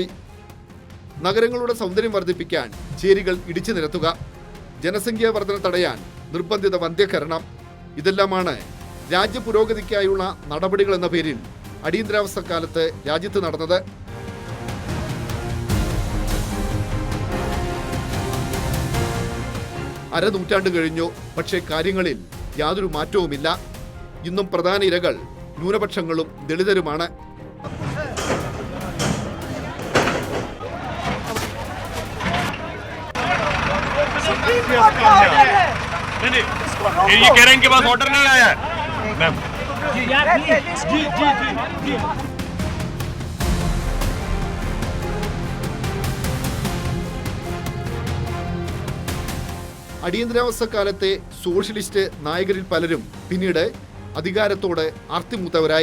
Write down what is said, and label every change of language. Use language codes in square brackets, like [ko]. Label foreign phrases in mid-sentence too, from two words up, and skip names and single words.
[ml] നഗരങ്ങളുടെ സൗന്ദര്യം വർദ്ധിപ്പിക്കാൻ ചേരികൾ ഇടിച്ചു നിരത്തുക, ജനസംഖ്യാ വർധന തടയാൻ നിർബന്ധിത വന്ധ്യകരണം, ഇതെല്ലാമാണ് രാജ്യ പുരോഗതിക്കായുള്ള നടപടികൾ എന്ന പേരിൽ അടിയന്തരാവസ്ഥ കാലത്ത് രാജ്യത്ത് നടന്നത്. അരനൂറ്റാണ്ട് കഴിഞ്ഞു. പക്ഷേ കാര്യങ്ങളിൽ യാതൊരു മാറ്റവുമില്ല. ഇന്നും പ്രധാന ഇരകൾ ന്യൂനപക്ഷങ്ങളും ദളിതരുമാണ്. [hi] ये कह रहे हैं इनके पास ऑर्डर नहीं आया है मैम। [ml] അടിയന്തരാവസ്ഥ കാലത്തെ സോഷ്യലിസ്റ്റ് നായകരിൽ പലരും പിന്നീട് അധികാരത്തോട് ആർത്തിമൂത്തവരായി.